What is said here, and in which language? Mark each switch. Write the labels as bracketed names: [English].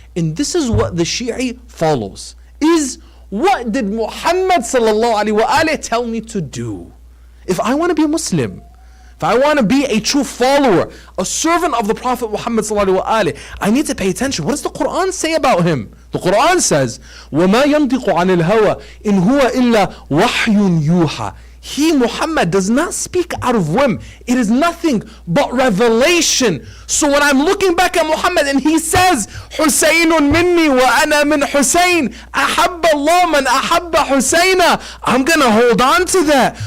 [English] And this is what the Shia follows. Is what did Muhammad sallallahu alaihi wasallam tell me to do? If I want to be a Muslim, if I want to be a true follower, a servant of the Prophet Muhammad sallallahu alaihi wasallam, I need to pay attention. What does the Quran say about him? The Quran says, [Arabic] وَمَا يَنْطِقُ عَنِ الْهَوَى إِنْ هُوَ إِلَّا وَحْيٌ يُوحَى. [English] He, Muhammad, does not speak out of whim. It is nothing but revelation. So when I'm looking back at Muhammad and he says, [Arabic] حُسَيْنٌ مِنِّي وَأَنَا مِنْ حُسَيْنٍ أَحَبَّ اللَّهُ مَنْ أَحَبَّ حُسَيْنًا, [English] I'm going to hold on to that.